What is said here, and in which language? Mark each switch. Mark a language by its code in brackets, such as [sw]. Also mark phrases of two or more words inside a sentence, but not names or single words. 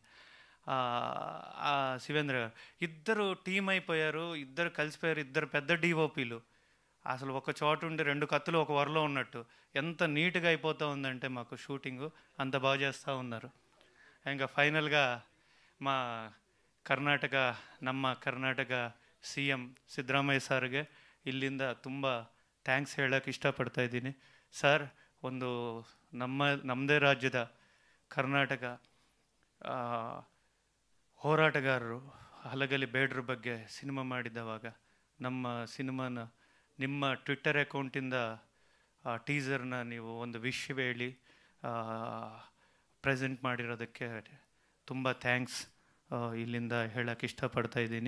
[te] శివేంద్ర గారు ఇద్దరు టీం అయిపోయారు, ఇద్దరు కలిసిపోయారు, ఇద్దరు పెద్ద డిఓపీలు. అసలు ఒక చోట ఉండి 2 కత్తులు ఒక వరలో ఉన్నట్టు ఎంత నీట్గా అయిపోతూ ఉందంటే మాకు షూటింగు, అంత బాగా చేస్తూ ఉన్నారు. ఇంకా ఫైనల్గా మా [kn] ನಮ್ಮ ಕರ್ನಾಟಕ CM ಸಿದ್ದರಾಮಯ್ಯ ಸಾರ್ಗೆ ಇಲ್ಲಿಂದ ತುಂಬ ಥ್ಯಾಂಕ್ಸ್ ಹೇಳೋಕ್ಕೆ ಇಷ್ಟಪಡ್ತಾ ಇದ್ದೀನಿ. ಸರ್, ಒಂದು ನಮ್ಮದೇ ರಾಜ್ಯದ ಕರ್ನಾಟಕ ಹೋರಾಟಗಾರರು ಹಲಗಲಿ ಬೇಡ್ರ ಬಗ್ಗೆ ಸಿನಿಮಾ ಮಾಡಿದವಾಗ ನಮ್ಮ ಸಿನಿಮಾನ ನಿಮ್ಮ ಟ್ವಿಟ್ಟರ್ ಅಕೌಂಟಿಂದ ಟೀಸರ್ನ ನೀವು ಒಂದು ವಿಶ್ ಹೇಳಿ ಪ್ರೆಸೆಂಟ್ ಮಾಡಿರೋದಕ್ಕೆ ತುಂಬ ಥ್ಯಾಂಕ್ಸ್ ಇಲ್ಲಿಂದ ಹೇಳೋಕ್ಕೆ ಇಷ್ಟಪಡ್ತಾ ಇದ್ದೀನಿ.